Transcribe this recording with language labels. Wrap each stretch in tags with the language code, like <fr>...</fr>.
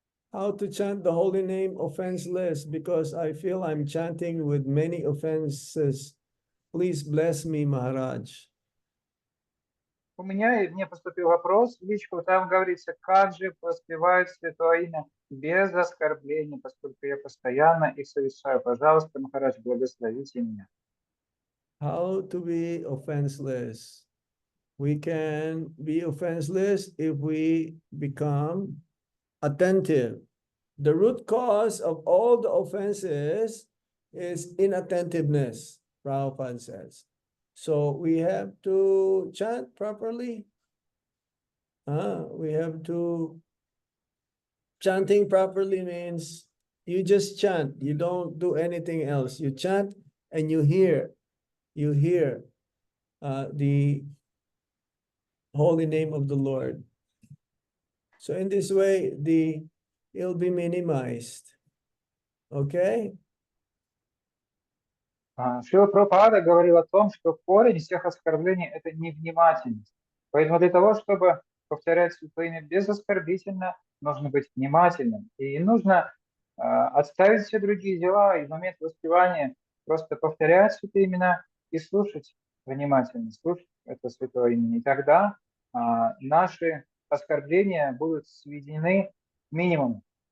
<en>How to chant the holy name offenseless, because I feel I'm chanting with many offenses. Please bless me, Maharaj.</en> <ru>Мне поступил вопрос в личку, там говорится, как же воспевают святое имя без оскорблений, поскольку я постоянно их совершаю. Пожалуйста, Махарадж, благословите меня.</ru> <en>How to be offenseless? We can be offenseless if we become attentive. The root cause of all the offenses is inattentiveness, Prabhupada says. So we have to chant properly. We have to, chanting properly means you just chant. You don't do anything else. You chant and you hear the holy name of the Lord. So in this way, it'll be minimized. Okay?</en> <ru>Шрила Прабхупада говорил о том, что корень всех оскорблений – это невнимательность. Поэтому для того, чтобы повторять святое имя безоскорбительно, нужно быть внимательным. И нужно отставить все другие дела и в момент воспевания просто повторять святые имена и слушать внимательно, слушать это святое имя. И тогда наши оскорбления будут сведены к минимуму.</ru>